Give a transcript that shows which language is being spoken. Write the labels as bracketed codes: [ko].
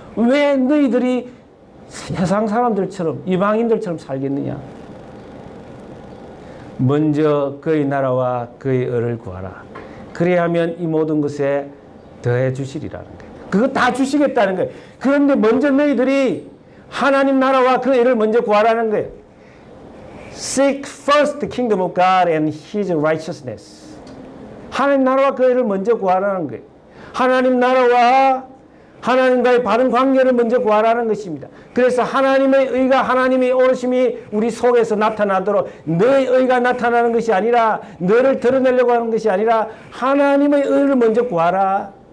[ko] 왜 너희들이 세상 사람들처럼 이방인들처럼 살겠느냐? 먼저 그의 나라와 그의 의를 구하라. 그래야면 이 모든 것에 더해 주시리라는 거예요. 그거 다 주시겠다는 거예요. 그런데 먼저 너희들이 하나님 나라와 그 의를 먼저 구하라는 거예요. [en] Seek first the kingdom of God and His righteousness. [ko] 하나님 나라와 그 의를 먼저 구하라는 거예요. 하나님 나라와 하나님과의 바른 관계를 먼저 구하라는 것입니다. 그래서 하나님의 의가, 하나님의 오르심이 우리 속에서 나타나도록, 너의 의가 나타나는 것이 아니라, 너를 드러내려고 하는 것이 아니라 하나님의 의를 먼저 구하라.